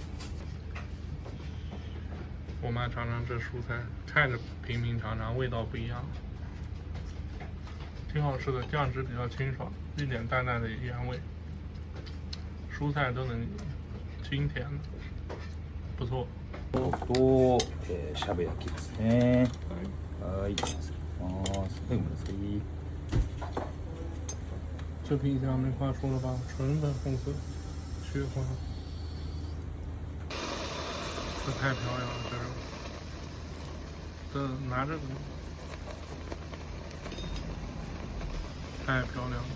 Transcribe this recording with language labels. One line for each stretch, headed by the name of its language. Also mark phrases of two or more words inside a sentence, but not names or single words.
Chinese: 我妈尝尝这蔬菜，看着平平常常，味道不一样，挺好吃的。酱汁比较清爽，一点淡淡的原味，蔬菜都能清甜的，不错。
Japanese: としゃぶ焼きですね。はい、はい。
Chinese: 这品相没话说了吧？纯粉红色，雪花。这太漂亮了，这肉。这拿着太漂亮了。